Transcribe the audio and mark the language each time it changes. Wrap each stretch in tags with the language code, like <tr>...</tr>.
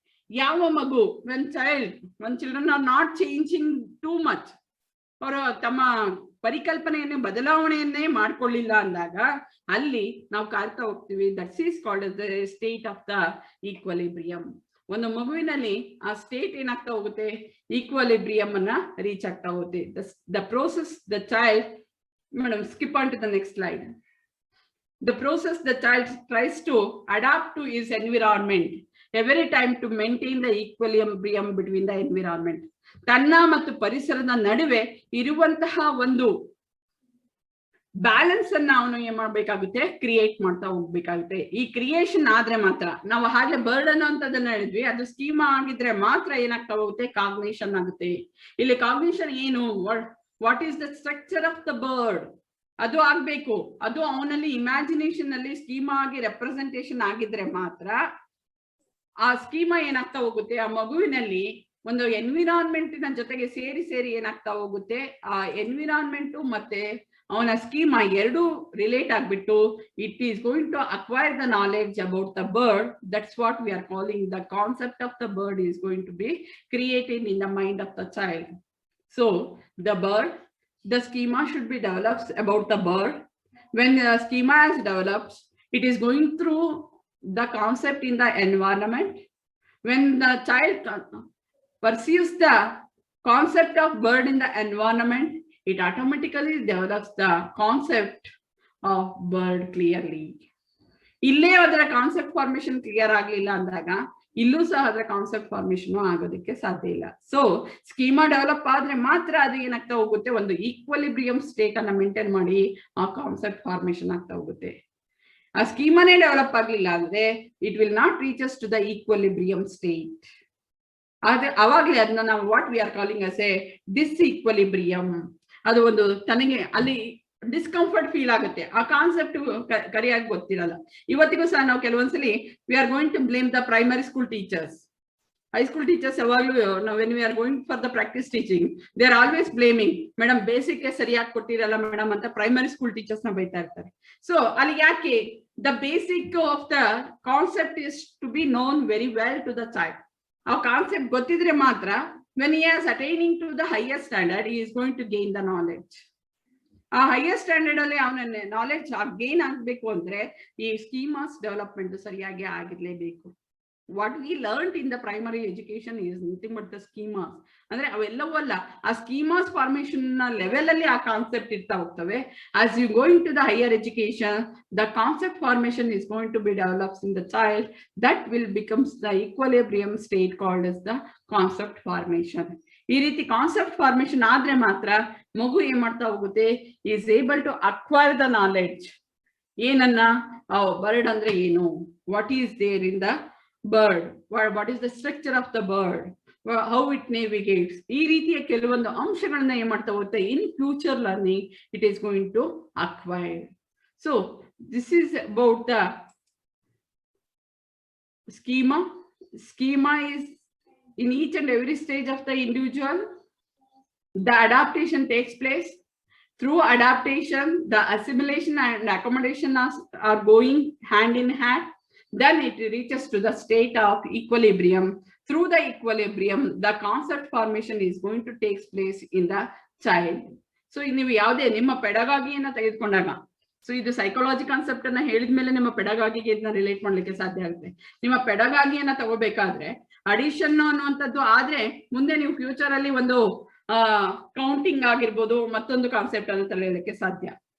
<kn>ಯಾವ ಮಗು</kn> <en>when children are not changing too much,</en> <kn>ಅವರು ತಮ್ಮ ಪರಿಕಲ್ಪನೆಯನ್ನೇ ಬದಲಾವಣೆಯನ್ನೇ ಮಾಡ್ಕೊಳ್ಳಿಲ್ಲ ಅಂದಾಗ ಅಲ್ಲಿ ನಾವು ಕಾಡ್ತಾ ಹೋಗ್ತೀವಿ.</kn> <en>That's is called the state of the equilibrium.</en> <kn>ಒಂದು ಮಗುವಿನಲ್ಲಿ ಆ ಸ್ಟೇಟ್ ಏನಾಗ್ತಾ ಹೋಗುತ್ತೆ, ಈಕ್ವಲಿಬ್ರಿಯಂ ಅನ್ನ ರೀಚ್ ಆಗ್ತಾ ಹೋಗುತ್ತೆ.</kn> <en>The process the child, madam skip on to the next slide. The process the child tries to adapt to his environment every time to maintain the equilibrium between the environment.</en> <kn>ತನ್ನ ಮತ್ತು ಪರಿಸರದ ನಡುವೆ ಇರುವಂತಹ ಒಂದು balance ಅನ್ನ ಅವನು ಏನ್ ಮಾಡ್ಬೇಕಾಗುತ್ತೆ, ಕ್ರಿಯೇಟ್ ಮಾಡ್ತಾ ಹೋಗ್ಬೇಕಾಗುತ್ತೆ. ಈ ಕ್ರಿಯೇಷನ್ ಆದ್ರೆ ಮಾತ್ರ, ನಾವು ಹಾಗೆ ಬರ್ಡ್ ಅನ್ನೋಂಥದ್ದನ್ನ ಹೇಳಿದ್ವಿ, ಅದು ಸ್ಕೀಮಾ ಆಗಿದ್ರೆ ಮಾತ್ರ ಏನಾಗ್ತಾ ಹೋಗುತ್ತೆ, ಕಾಗ್ನಿಷನ್ ಆಗುತ್ತೆ. ಇಲ್ಲಿ ಕಾಗ್ನಿಷನ್ ಏನು,</kn> <en>what is the structure of the bird,</en> <kn>ಅದು ಆಗ್ಬೇಕು. ಅದು ಅವನಲ್ಲಿ ಇಮ್ಯಾಜಿನೇಷನ್ ಅಲ್ಲಿ ಸ್ಕೀಮಾ ಆಗಿ ರೆಪ್ರೆಸೆಂಟೇಷನ್ ಆಗಿದ್ರೆ ಮಾತ್ರ ಆ ಸ್ಕೀಮಾ ಏನಾಗ್ತಾ ಹೋಗುತ್ತೆ, ಆ ಮಗುವಿನಲ್ಲಿ ಒಂದು ಎನ್ವಿರಾನ್ಮೆಂಟಿನ ಜೊತೆಗೆ ಸೇರಿ ಏನಾಗ್ತಾ ಹೋಗುತ್ತೆ, ಆ ಎನ್ವಿರಾನ್ಮೆಂಟ್ ಮತ್ತೆ ಅವನ ಸ್ಕೀಮಾ ಎರಡು ರಿಲೇಟ್ ಆಗ್ಬಿಟ್ಟು</kn> <en>It is going to acquire the knowledge about the bird. That's what we are calling the concept of the bird is going to be created in the mind of the child. So the bird, the schema should be developed about the bird. When the schema is developed, it is going through the concept in the environment. When the child perceives the concept of bird in the environment, it automatically develops the concept of bird clearly.</en> <kn>ಇಲ್ಲೇ ಅದರ concept formation clear ಆಗ್ಲಿಲ್ಲ ಅಂದಾಗ ಇಲ್ಲೂ ಸಹ ಅದರ concept formation ಆಗೋದಕ್ಕೆ ಸಾಧ್ಯ ಇಲ್ಲ. ಸೊ ಸ್ಕೀಮಾ ಡೆವಲಪ್ ಆದ್ರೆ ಮಾತ್ರ ಅದು ಏನಾಗ್ತಾ ಹೋಗುತ್ತೆ, ಒಂದು ಈಕ್ವಲಿಬ್ರಿಯಂ ಸ್ಟೇಟ್ ಅನ್ನ ಮೇಂಟೈನ್ ಮಾಡಿ ಆ ಕಾನ್ಸೆಪ್ಟ್ ಫಾರ್ಮೇಶನ್ ಆಗ್ತಾ ಹೋಗುತ್ತೆ. ಆ ಸ್ಕೀಮಾನೇ ಡೆವಲಪ್ ಆಗ್ಲಿಲ್ಲ ಅಂದ್ರೆ</kn> <en>It will not reaches to the equilibrium state.</en> <kn>ಆದ್ರೆ ಅವಾಗ್ಲೇ ಅದನ್ನ ನಾವು</kn> <en>What we are calling as a disequilibrium.</en> <kn>ಅದು ಒಂದು ತನಗೆ ಅಲ್ಲಿ ಡಿಸ್ಕಂಫರ್ಟ್ ಫೀಲ್ ಆಗುತ್ತೆ, ಆ ಕಾನ್ಸೆಪ್ಟ್ ಕರೆಯಾಗಿ ಗೊತ್ತಿರಲ್ಲ. ಇವತ್ತಿಗೂ ಸಹ ನಾವು ಕೆಲವೊಂದ್ಸಲಿ</kn> <en>We are going to blame the primary school teachers.</en> <kn>High school teachers ಯಾವಾಗ್ಲೂ ನಾವು</kn> <en>when we are going for the practice teaching they are always blaming,</en> <kn>madam basic ಸರಿಯಾಗಿ ಕೊಟ್ಟಿರಲ್ಲ ಮೇಡಮ್ ಅಂತ ಪ್ರೈಮರಿ ಸ್ಕೂಲ್ ಟೀಚರ್ಸ್ ನ ಬೈತಾ ಇರ್ತಾರೆ.</kn> <en>so</en> <kn>ಅಲ್ಲಿ ಯಾಕೆ,</kn> <en>The basic of the concept is to be known very well to the child.</en> <kn>ಆ concept ಗೊತ್ತಿದ್ರೆ ಮಾತ್ರ</kn> <en>when he is attaining to the higher standard, he is going to gain the knowledge.</en> <kn>ಆ higher standard ಅಲ್ಲಿ ಅವನ knowledge gain ಆಗ್ಬೇಕು ಅಂದ್ರೆ ಈ ಸ್ಕೀಮಾಸ್ development ಸರಿಯಾಗಿ ಆಗಿರ್ಲೇಬೇಕು.</kn> <en>What we learn in the primary education is nothing but the schemas.</en> <kn>ಅಂದ್ರೆ ಅವೆಲ್ಲವೂ ಅಲ್ಲ, ಆ ಸ್ಕೀಮಾಸ್ ಫಾರ್ಮೇಶನ್ ನ ಲೆವೆಲ್ ಅಲ್ಲಿ ಆ ಕಾನ್ಸೆಪ್ಟ್ ಇರ್ತಾ ಹೋಗ್ತವೆ.</kn> <en>As you going to the higher education, the concept formation is going to be develops in the child. That will becomes the equilibrium state called as the concept formation.</en> <kn>ಈ ರೀತಿ concept formation ಆದ್ರೆ ಮಾತ್ರ ಮಗು ಏನ್ ಮಾಡ್ತಾ ಹೋಗುತ್ತೆ,</kn> <en>Is able to acquire the knowledge.</en> <kn>ಏನನ್ನ, bird ಅಂದ್ರೆ ಏನು,</kn> <en>what is there in the bird, what is the structure of the bird, how it navigates,</en> <kn>ಈ ರೀತಿಯ ಕೆಲವೊಂದು ಅಂಶಗಳನ್ನ ಏನ್ ಮಾಡ್ತಾ ಹೋಗುತ್ತೆ</kn> <en>In future learning it is going to acquire. So this is about the schema. Schema is in each and every stage of the individual. The adaptation takes place. Through adaptation, the assimilation and accommodation are going hand in hand. Then it reaches to the state of equilibrium. Through the equilibrium, the concept formation is going to take place in the child.</en> <kn>So ನೀವು ಯಾವುದೇ ನಿಮ್ಮ ಪೆಡಗಾಗಿಯನ್ನ ತೆಗೆದುಕೊಂಡಾಗ, so ಇದು psychology concept ಅನ್ನ ಹೇಳಿದ್ಮೇಲೆ ನಿಮ್ಮ ಪೆಡಗಾಗಿಗೆ ಇದನ್ನ relate ಮಾಡ್ಲಿಕ್ಕೆ ಸಾಧ್ಯ ಆಗುತ್ತೆ. ನಿಮ್ಮ ಪೆಡಗಾಗಿಯನ್ನ ತಗೋಬೇಕಾದ್ರೆ ಅಡಿಷನ್ ಅನ್ನುವಂಥದ್ದು ಆದ್ರೆ ಮುಂದೆ ನೀವು ಫ್ಯೂಚರ್ ಅಲ್ಲಿ ಒಂದು ಕೌಂಟಿಂಗ್ ಆಗಿರ್ಬೋದು, ಮತ್ತೊಂದು ಕಾನ್ಸೆಪ್ಟ್ ಅನ್ನು ತಿಳಿಯೋದಕ್ಕೆ ಸಾಧ್ಯ.</kn>